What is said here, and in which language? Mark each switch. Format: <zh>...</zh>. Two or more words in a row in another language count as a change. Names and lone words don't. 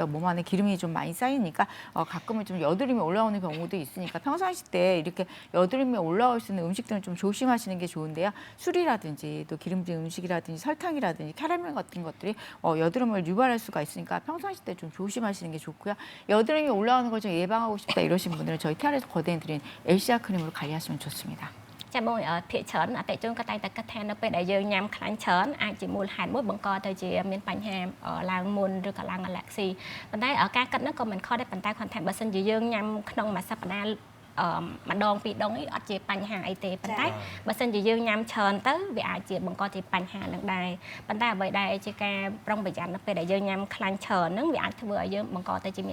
<ko>몸 안에 기름이 좀 많이 쌓이니까 가끔은 좀 여드름이 올라오는 경우도 있으니까 평상시 때 이렇게 여드름이 올라올 수 있는 음식들은 좀 조심하시는 게 좋은데요. 술이라든지 또 기름진 음식이라든지 설탕이라든지 캐러멜 같은 것들이 여드름을 유발할 수가 있으니까 평상시 때 좀 조심하시는 게 좋고요. 여드름이 올라오는 걸 좀 예방하고 싶다 이러신 분들은 저희 TR에서 거대해드린 엘시아 크림으로 관리하시면 좋습니다.</ko> <km>ចាបងភាគច្រើនអតិជនក៏តែងតែគិតថានៅពេលដែលយើងញ៉ាំខ្លាញ់ច្រើនអាចជាមូលហេតុមួយបង្កទៅជាមានបញ្ហាឡើងមុនឬក៏ឡើងអាឡែកស៊ីប៉ុន្តែការគិតហ្នឹងក៏មិនខុសដែរប៉ុន្តែគាត់ថាបើសិនជាយើងញ៉ាំក្នុងមួយសប្តាហ៍ម្ដងពីរដងនេះអត់ជាបញ្ហាអីទេប៉ុន្តែបើសិនជាយើងញ៉ាំច្រើនទៅវាអាចជាបង្កជាបញ្ហានឹងដែរប៉ុន្តែអ្វីដែលជាការប្រុងប្រយ័ត្ននៅពេលដែលយើងញ៉ាំខ្លាញ់ច្រើនហ្នឹងវាអាចធ្វើឲ្យយើងបង្កទៅជា</km>